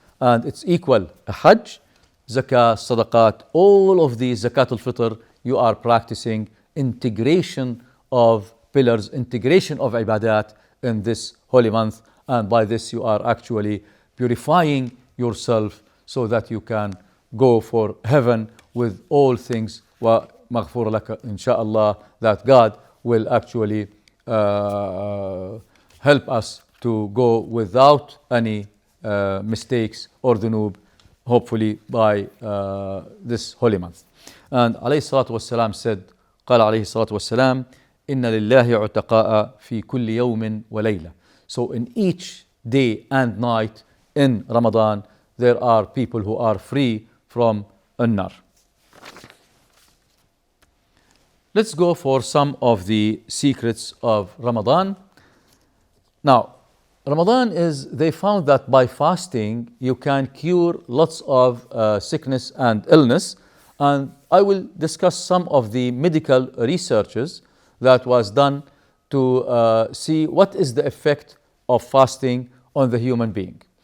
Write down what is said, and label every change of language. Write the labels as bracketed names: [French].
[English] And it's equal a Hajj, Zakah, Sadaqat, all of these Zakat al-Fitr, you are practicing integration of pillars, integration of ibadat in this holy month, and by this you are actually purifying yourself so that you can go for heaven with all things. [Arabic] Wa maghfur laka, [English] inshallah, that God will actually help us to go without any mistakes or dhunub, hopefully by this holy month. And alayhi salatu wassalam said, [Arabic] قال عليه الصلاة والسلام إن لله عتقاء في كل يوم وليلة. [English] So in each day and night in Ramadan, there are people who are free from an-nar. Let's go for some of the secrets of Ramadan. Now, Ramadan is, they found that by fasting you can cure lots of sickness and illness, and I will discuss some of the medical researches that was done to see what is the effect of fasting on the human being.